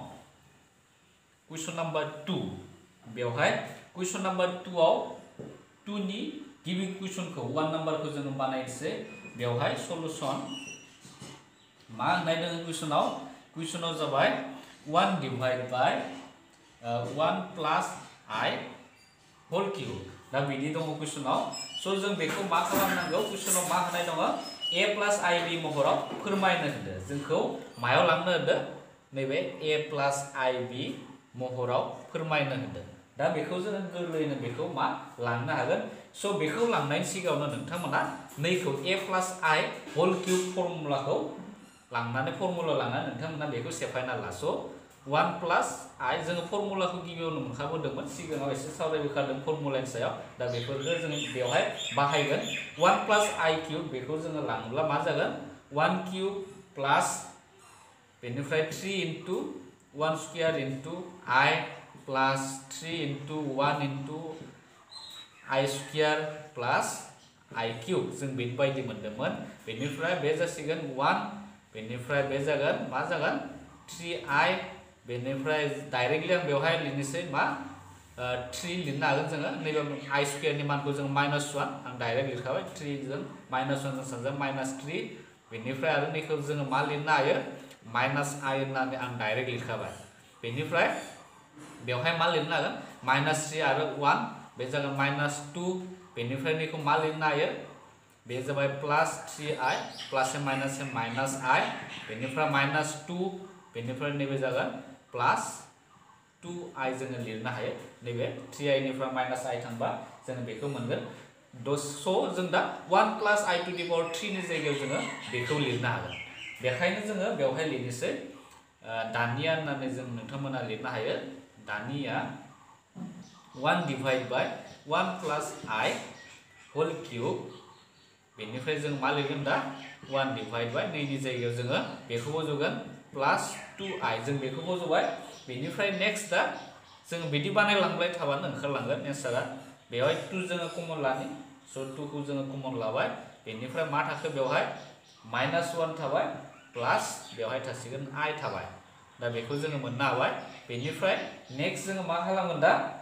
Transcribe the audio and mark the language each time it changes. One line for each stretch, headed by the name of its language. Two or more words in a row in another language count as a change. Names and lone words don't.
English: question number 2
Bodo: बेवहाय
English: question number 2
Bodo: आव 2 नि गिबि क्वेश्चनखौ 1 नम्बरखौ जों बानायसै बेवहाय सलुशन मा होननाय दङ क्वेश्चनाव जाबाय
English: 1 divide by 1 plus I whole cube
Bodo: दा बिदि दङ क्वेश्चनाव स' जों बेखौ मा खालामनांगौ क्वेश्चनाव मा होनाय दङ
English: a plus ib
Bodo: महराव फोरमायनो होदो जोंखौ मायाव लांनो होदो नैबे a
English: plus ib
Bodo: महराव फोरमायनो होदो दा बेखौ जों गोरलैयैनो बेखौ मा लांनो हागोन स' बेखौ लांनायनि सिगाङावनो नोंथांमोना नैखौ
English: a plus I whole cube formula
Bodo: लांनानै फर्मुला लांनानै नोंथांमोना बेखौ सेफायना ला स'
English: 1 plus I
Bodo: जों फर्मुलाखौ गिबियावनो मोनखाबोदोंमोन सिगाङाव एसे सावरायबोखादों फर्मुलानि सायाव दा बेफोरखौ जों बेवहाय बाहायगोन
English: 1 plus I cube
Bodo: बेखौ जों लाङोब्ला मा जागोन
English: 1 cube plus
Bodo: बेनिफ्राय
English: 3 into 1 square into I plus 3 into 1 into I square plus I cube
Bodo: जों बेबायदि मोनदोंमोन बेनिफ्राय बे जासिगोन 1 बेनिफ्राय बे जागोन मा जागोन 3I बेनिफ्राय डाइरेक्टलि आं बेवहाय लिरनोसै मा 3 लिरनो हागोन जोङो नैबे I स्क्वायरनि मानखौ जों -1 आं डाइरेक्ट लिरखाबाय 3 जों -1 जों सानजा -3 बेनिफ्राय आरो नैखौ जोङो मा लिरनो हायो -I होननानै आं डाइरेक्ट लिरखाबाय बेनिफ्राय बेवहाय मा लिरनो हागोन -3 आरो 1 बे जागोन -2 बेनिफ्राय नैखौ मा लिरनो हायो बे जाबाय
English: plus 3I plus minus I
Bodo: बेनिफ्राय -2 बेनिफ्राय नैबे जागोन
English: plus 2I
Bodo: जोङो लिरनो हायो नैबे 3I निफ्राय -I थांबा जोङो बेखौ मोनगोन स' जों दा
English: 1 plus I to the power 3
Bodo: नि जायगायाव जोङो बेखौ लिरनो हागोन बेखायनो जोङो बेवहाय लिरनोसै दानिया होननानै जों नोंथांमोना लिरनो हायो दानिया
English: 1 divide by 1 plus I whole cube
Bodo: बेनिफ्राय जों मा लिरगोन दा
English: 1 divide by
Bodo: नैनि जायगायाव जोङो बेखौ बज'गोन
English: plus 2I
Bodo: जों बेखौ बज'बाय बेनिफ्राय नेक्स्ट दा जों बिदि बानायलांबाय थाबानो ओंखारलांगोन एन्सारा बेवहाय 2 जोङो कमन लानि स' 2 खौ जोङो कमन लाबाय बेनिफ्राय मा थाखो बेवहाय -1 थाबाय प्लस बेवहाय थासिगोन I थाबाय दा बेखौ जोङो मोननो हाबाय बेनिफ्राय नेक्स्ट जोङो मा खालामगोन दा